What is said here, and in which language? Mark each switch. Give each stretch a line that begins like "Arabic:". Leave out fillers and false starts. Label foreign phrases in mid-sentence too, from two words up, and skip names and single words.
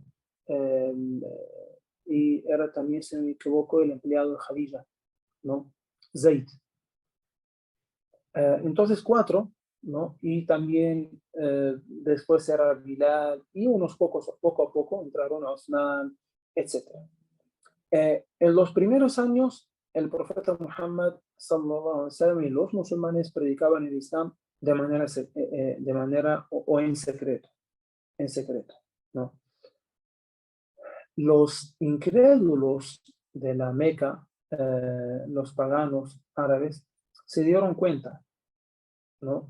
Spanish: Eh, y era también, si no me equivoco, el empleado de Khadija, ¿no? Zayd. Entonces cuatro, ¿no? Y también después era Bilal y unos pocos, poco a poco entraron a Osman, etc. En los primeros años, el profeta Muhammad
Arabic: صلى الله عليه وسلم
Spanish: y los musulmanes predicaban el Islam de manera o en secreto, ¿no? Los incrédulos de la Meca, los paganos árabes, se dieron cuenta, ¿no?